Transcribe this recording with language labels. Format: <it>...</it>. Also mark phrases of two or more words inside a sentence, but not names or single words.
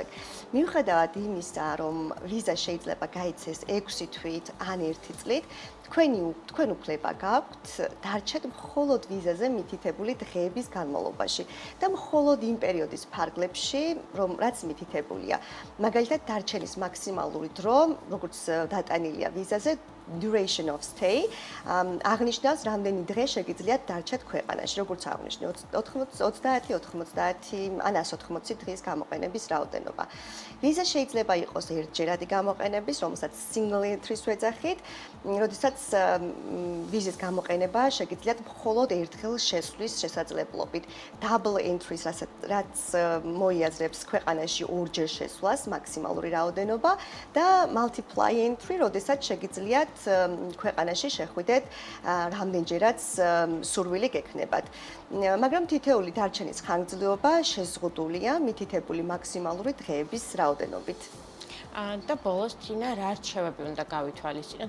<ka>მიუხედავად იმისა, რომ ვიზა შეიძლება გაიცეს 6 თვით ან 1 წლით, თქვენ უფლება გაქვთ დარჩეთ მხოლოდ ვიზაზე მითითებული დღეების განმავლობაში და მხოლოდ იმ პერიოდის ფარგლებში, რაც მითითებულია. მაგალითად, დარჩენის მაქსიმალური დრო, როგორც დატანილია ვიზაზე,</ka> <en>duration of stay</en> <ka>აღნიშნავს, რამდენი დღე შეგიძლიათ დარჩეთ ქვეყანაში, როგორც აღნიშნე 30 ან 180 დღის გამოყენების რაოდენობა. ვიზა შეიძლება იყოს ერთჯერადი გამოყენების, რომელსაც</ka> <en>single entry-</en> <ka>ს ვეძახით, როდესაც ვიზის გამოყენება შეგიძლიათ მხოლოდ ერთხელ შესვლის შესაძლებლობით.</ka> <en>Double entry-</en> <ka>ს, რაც მოიაზრებს ქვეყანაში ორჯერ შესვლას, მაქსიმალური რაოდენობა და</ka> <en>multiply entry,</en> <ka>როდესაც შეგიძლიათ ქვეყანაში შეხვიდეთ რამდენჯერაც სურვილი გექნებათ. მაგრამ თითეული დარჩენის ხანგრძლივობა შეზღუდულია მითითებული მაქსიმალური დღეების რაოდენობით. და ბოლოს თინა რა რჩევები უნდა გავითვალისწინოთ?</ka>